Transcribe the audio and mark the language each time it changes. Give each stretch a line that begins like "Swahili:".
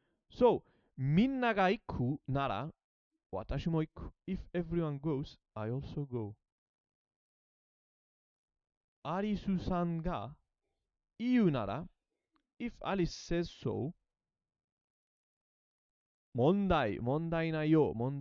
Japanese: So, みんなが行くなら私も行く.
English: If everyone goes, I also go.
Japanese: アリスさんが言うなら
English: If Alice says so,
Japanese: 問題ないよ.